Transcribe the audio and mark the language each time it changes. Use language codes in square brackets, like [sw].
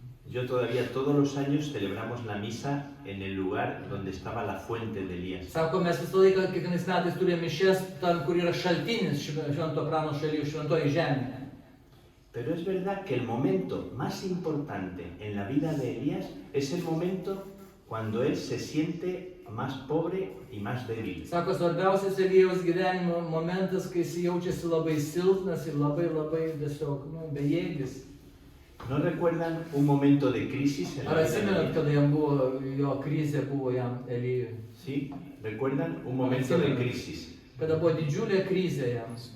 [es] Yo todavía todos los años celebramos la misa en el lugar donde estaba la fuente de Elías. [lt] Sako, mes visą laiką, kiekvienais metais turime mišias ten, kur yra šaltinis švento pranašo Elijo, šventoji žemė. [es] Pero es verdad que el momento más importante en la vida de Elías es el momento cuando él se siente más pobre y más débil. [lt] Sako, svarbiausias Elijaus gyvenimo momentas, kai jis jaučiasi labai silpnas ir labai tiesiog bejėgis. [es] ¿No recuerdan un momento de crisis en la [lt] Ar [es] vida de [lt] atsimenat, [es] Elías? [lt] kada jam buvo, jo krizė buvo jam Elijui? [es] Sí, recuerdan un momento de crisis. [lt] Kada buvo didžiulė krizė jam.